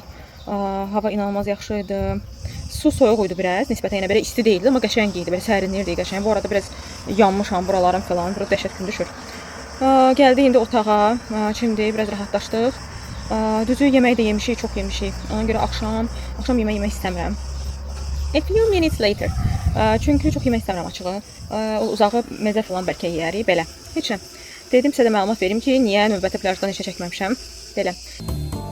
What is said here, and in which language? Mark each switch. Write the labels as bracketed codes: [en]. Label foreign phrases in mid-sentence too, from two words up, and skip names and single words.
[az] Hava inanılmaz yaxşı idi. Su soyuq idi biraz, nisbətən yenə belə isti deyildi, amma qəşəng idi, belə sərinlirdi qəşəng. Bu arada biraz yanmışam buralarım falan, burada dəhşət gün düşür. Gəldik indi otağa, çimdik, biraz rahatlaşdıq. Düzü yemək də yemişik, çox yemişik. Ona görə axşam yemək yemək istəmirəm. [en] A few minutes later. [az] Çünki çox yemək istəmirəm açığı. Uzağı mezə falan bəlkə yeyərik belə. Heç nə. Dedim sizə də məlumat verim ki, niyə növbəti plyajdan heç çəkməmişəm. Belə.